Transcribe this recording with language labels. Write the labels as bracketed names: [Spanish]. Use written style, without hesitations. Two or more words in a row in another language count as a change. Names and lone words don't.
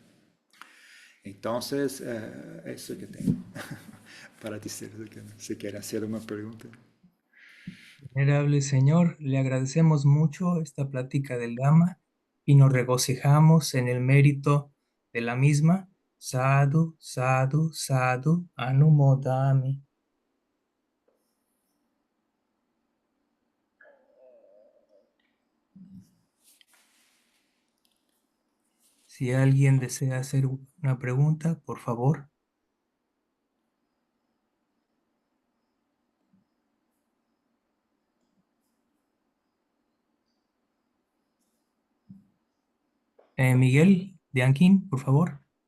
[Spanish] Entonces, eso que tengo para decir. Si quiere hacer una pregunta. Venerable Señor, le agradecemos mucho esta plática del Dhamma y nos regocijamos en el mérito de la misma. [Pali] Sadhu, sadhu, sadhu, anumodami. [Spanish] Si alguien desea hacer una pregunta, por favor. Miguel Dianquín, por favor.